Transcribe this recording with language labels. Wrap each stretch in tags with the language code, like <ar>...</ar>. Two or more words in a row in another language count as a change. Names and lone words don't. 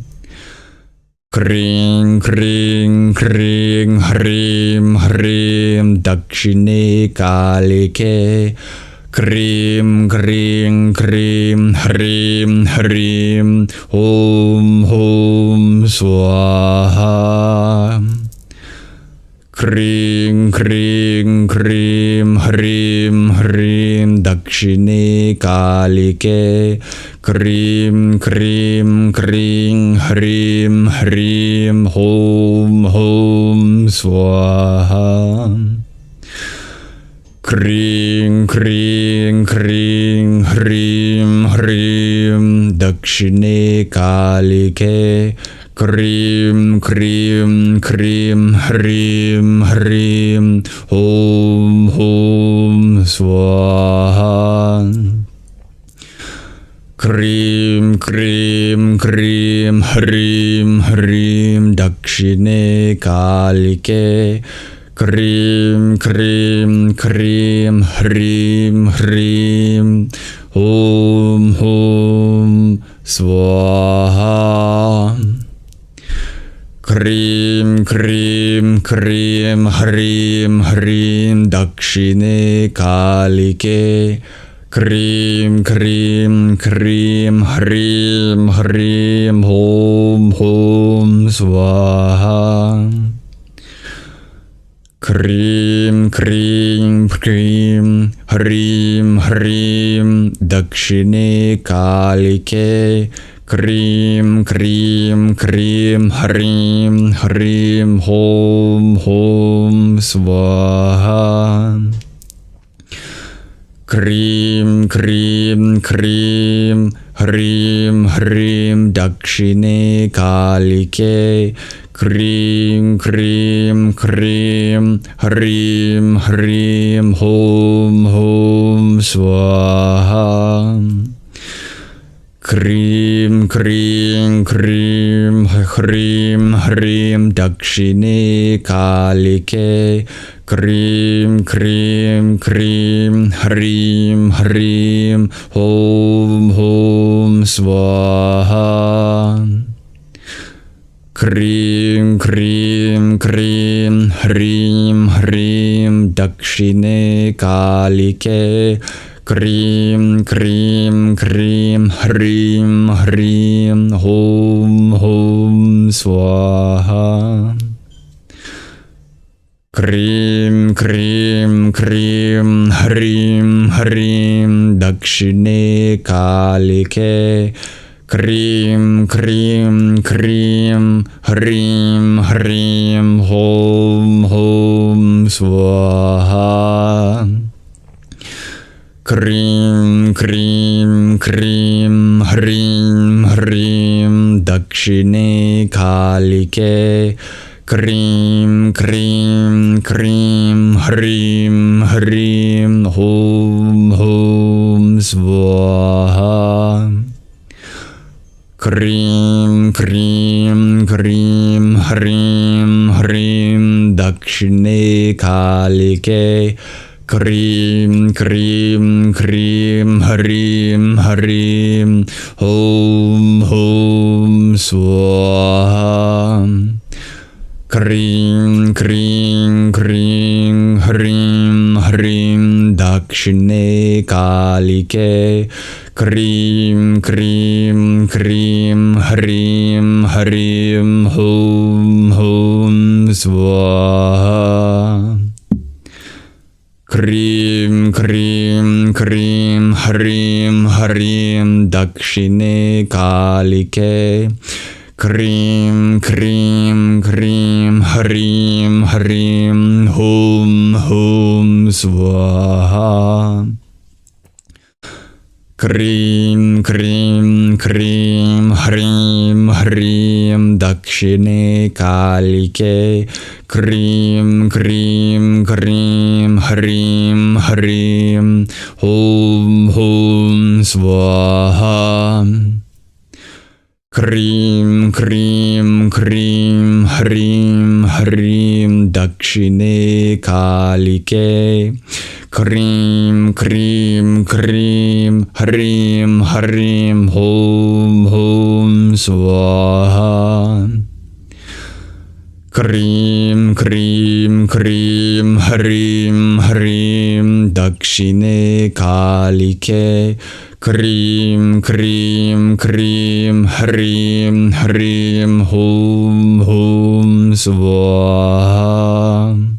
<sa>क्रीं क्रीं क्रीं, ह्रीं ह्रीं दक्षिणे कालिके. क्रीं क्रीं क्रीं, ह्रीं ह्रीं, हों हों, स्वाहा. क्रीं क्रीं क्रीं ह्रीं ह्रीं दक्षिणे कालिके क्रीं क्रीं क्रीं ह्रीं ह्रीं हों हों स्वाहा क्रीं क्रीं क्रीं ह्रीं ह्रीं दक्षिणे कालिके क्रीं क्रीं क्रीं ह्रीं ह्रीं हों हों स्वाहा क्रीं क्रीं क्रीं ह्रीं ह्रीं दक्षिणे कालिके क्रीं क्रीं क्रीं ह्रीं ह्रीं हों हों स्वाहा क्रीं क्रीं क्रीं ह्रीं ह्रीं दक्षिणे कालिके क्रीं क्रीं क्रीं ह्रीं ह्रीं हों हों स्वाहा क्रीं क्रीं क्रीं ह्रीं ह्रीं दक्षिणे कालिके क्रीं क्रीं क्रीं ह्रीं ह्रीं हों हों स्वाहा क्रीं क्रीं क्रीं ह्रीं ह्रीं दक्षिणे कालिके क्रीं क्रीं क्रीं ह्रीं ह्रीं हों हों स्वाहा क्रीं क्रीं क्रीं ह्रीं ह्रीं दक्षिणे कालिके क्रीं क्रीं क्रीं ह्रीं ह्रीं हों हों स्वाहा क्रीं क्रीं क्रीं ह्रीं ह्रीं दक्षिणे कालिके क्रीं क्रीं क्रीं ह्रीं ह्रीं हों हों स्वाहा क्रीं क्रीं क्रीं ह्रीं ह्रीं दक्षिणे कालिके क्रीं क्रीं क्रीं ह्रीं ह्रीं हों हों स्वाहा क्रीं क्रीं क्रीं ह्रीं ह्रीं दक्षिणे कालिके क्रीं क्रीं क्रीं ह्रीं ह्रीं हों हों स्वाहा क्रीं क्रीं क्रीं ह्रीं ह्रीं दक्षिणे कालिके क्रीं क्रीं क्रीं ह्रीं ह्रीं हों हों स्वाहा क्रीं क्रीं क्रीं ह्रीं ह्रीं दक्षिणे कालिके क्रीं क्रीं क्रीं ह्रीं ह्रीं हों हों स्वाहा क्रीं क्रीं क्रीं ह्रीं ह्रीं दक्षिणे कालिके क्रीं क्रीं क्रीं ह्रीं ह्रीं हों हों स्वाहा क्रीं क्रीं क्रीं ह्रीं ह्रीं दक्षिणे कालिके क्रीं क्रीं क्रीं ह्रीं ह्रीं हों हों स्वाहा क्रीं क्रीं क्रीं ह्रीं ह्रीं दक्षिणे कालिके क्रीं क्रीं क्रीं ह्रीं ह्रीं हों हों स्वाहा क्रीं क्रीं क्रीं ह्रीं ह्रीं दक्षिणे कालिके क्रीं क्रीं क्रीं ह्रीं ह्रीं, हूं हूं स्वाहा.</sa>